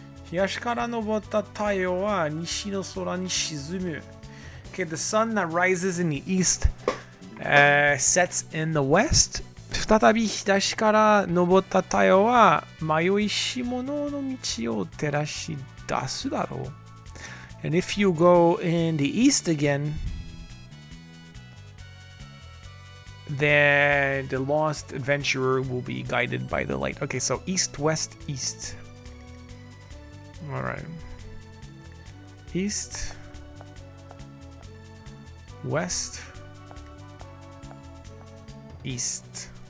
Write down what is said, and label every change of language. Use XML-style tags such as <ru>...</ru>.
<ja>東から昇った太陽は西の空に沈む.</ja> <en>Okay, the sun that rises in the east sets in the west.</en> <ja>再び東から昇った太陽は迷いし者の道を照らし出すだろう.</ja> <en>And if you go in the east again, then the lost adventurer will be guided by the light. Okay, so east, west, east. Alright. East, west, east.</en>